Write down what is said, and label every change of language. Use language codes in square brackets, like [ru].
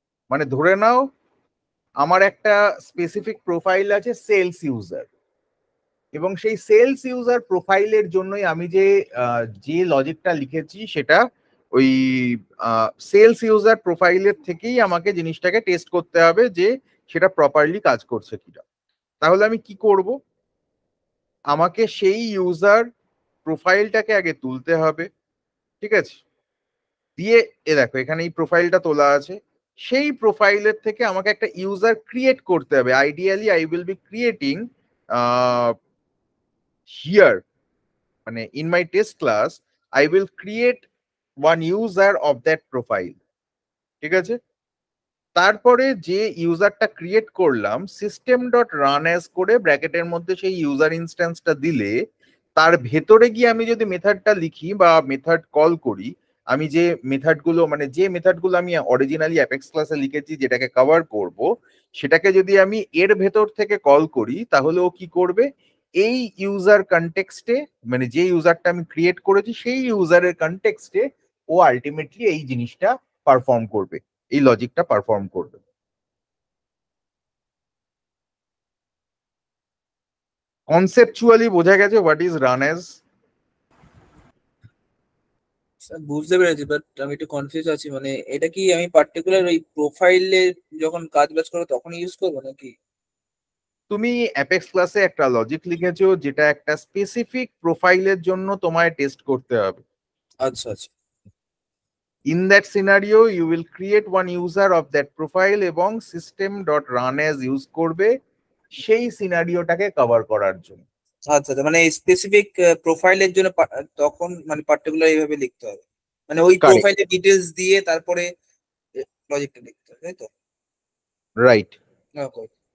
[bn] মানে ধরে নাও আমার একটা স্পেসিফিক প্রোফাইল আছে সেলস ইউজার, এবং সেই সেলস ইউজার প্রোফাইলের জন্যই আমি যে লজিকটা লিখেছি সেটা ওই সেলস ইউজার প্রোফাইলের থেকেই আমাকে জিনিসটাকে টেস্ট করতে হবে যে সেটা প্রপারলি কাজ করছে কিনা। তাহলে আমি কি করব? আমাকে সেই ইউজার প্রোফাইলটাকে আগে তুলতে হবে। ঠিক আছে? দিয়ে দেখো এখানে এই প্রোফাইলটা তোলা আছে, সেই প্রোফাইলের থেকে আমাকে একটা ইউজার ক্রিয়েট করতে হবে। [en] Ideally I will be creating here মানে in my test class I will create one user of that profile। [bn] ঠিক আছে? তারপরে যে ইউজারটা ক্রিয়েট করলাম সিস্টেম ডট রান অ্যাজ করে ব্র্যাকেটের মধ্যে সেই ইউজার ইনস্ট্যান্সটা দিলে তার ভেতরে গিয়ে আমি যদি মেথডটা লিখি বা মেথড কল করি, আমি যে মেথডগুলো মানে যে মেথডগুলো আমি অরিজিনালি অ্যাপেক্স ক্লাসে লিখেছি যেটাকে কভার করব, সেটাকে যদি আমি এর ভেতর থেকে কল করি তাহলে ও কি করবে, এই ইউজার কনটেক্সটে মানে যে ইউজারটা আমি ক্রিয়েট করেছি সেই ইউজারের কনটেক্সটে ও আলটিমেটলি এই জিনিসটা পারফর্ম করবে, এই লজিকটা পারফর্ম করবে। কনসেপচুয়ালি বোঝা গেছে what is run as? Sir বুঝতে পেরেছি, বাট আমি একটু কনফিউজ আছি। মানে এটা কি আমি পার্টিকুলার ওই প্রোফাইলে যখন কাজ বাজ করবো তখন ইউজ করবো নাকি? তুমি অ্যাপেক্স ক্লাসে একটা লজিক লিখেছো যেটা একটা স্পেসিফিক প্রোফাইলের জন্য তোমায় টেস্ট করতে হবে। আচ্ছা আচ্ছা। [en] In that scenario, you will create one user of that profile এবং system.run as use করবে [bn] সেই সিনারিওটাকে কভার করার জন্য। আচ্ছা আচ্ছা, মানে স্পেসিফিক প্রোফাইলের জন্য তখন মানে পার্টিকুলার এইভাবে লিখতে হবে, মানে ওই [en] Correct. [bn] প্রোফাইলের ডিটেলস দিয়ে তারপরে লজিকটা লিখতে হবে, তাই তো? [en] Right. Okay.